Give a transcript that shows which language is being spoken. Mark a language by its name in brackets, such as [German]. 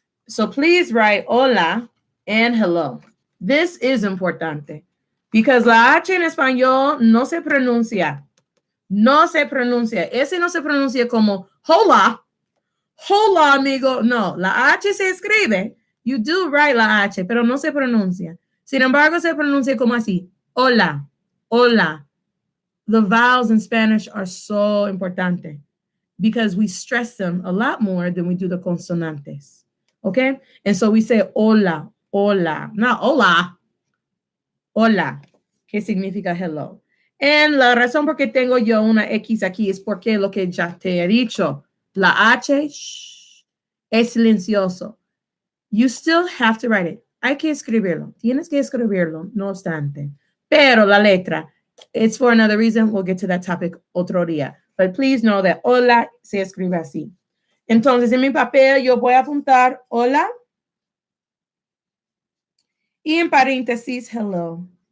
[English] So please write hola and hello. This is importante because [Spanish] la H en español no se pronuncia. No se pronuncia. Ese no se pronuncia como hola. Hola, amigo. No, la H se escribe. [English] You do write la H, [Spanish] pero no se pronuncia. Sin embargo, se pronuncia como así. Hola. Hola. [English] The vowels in Spanish are so importante because we stress them a lot more than we do the consonantes. Okay? And so we say hola, hola, not hola, hola, [Spanish] que significa [English] hello. [Spanish] And la razón por qué tengo yo una X aquí es porque lo que ya te he dicho, la H es silencioso. [English] You still have to write it. [Spanish] Hay que escribirlo. Tienes que escribirlo, no obstante. Pero la letra, [English] it's for another reason. We'll get to that topic [Spanish] otro día. [English] But please know that hola [Spanish] se escribe así. Entonces, en mi papel yo voy a apuntar hola y en paréntesis [English] hello.